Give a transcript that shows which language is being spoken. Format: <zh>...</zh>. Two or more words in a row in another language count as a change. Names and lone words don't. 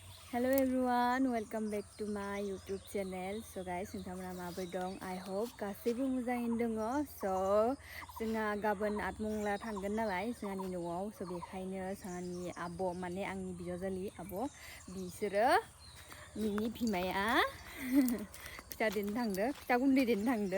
<en>Hello everyone, welcome back to my YouTube channel. So guys,</en> <brx>nोंथांमोना माबोरै दं?</brx> <en>I hope</en> <brx>गासैबो मोजाङैनो दङ. So जोंहा गाबोन आतमंगला थांगोन नालाय जोंहानि न'आव. So बेखायनो जोंहानि आब' माने आंनि बिजावजालि आब' बिसोरो मिनि बिमाया फिथा देनो थांदो, फिथा गुन्दै देनो थांदो.</brx>